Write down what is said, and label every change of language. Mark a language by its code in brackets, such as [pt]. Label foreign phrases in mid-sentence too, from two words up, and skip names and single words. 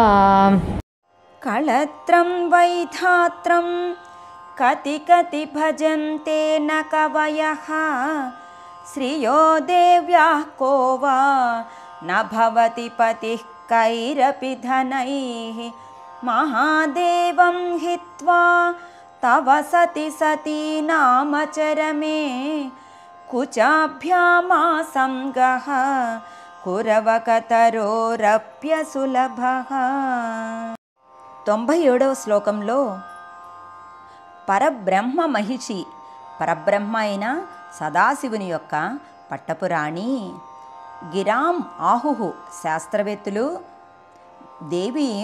[sa] कळत्रं वैधात्रं कति भजन्ते न कवयः श्रियो देव्याः को वा न भवति पतिः कैरपि धनैः महादेवं हित्वा तव सती नामचरमे कुचाभ्या मा संगः [te] कुरवकतरोरप्यसुलभः 97వ శ్లోకంలో పరబ్రహ్మ మహిషి పరబ్రహ్మ అయిన సదాశివుని యొక్క పట్టపురాణి గిరాం ఆహుహు శాస్త్రవేత్తలు దేవీం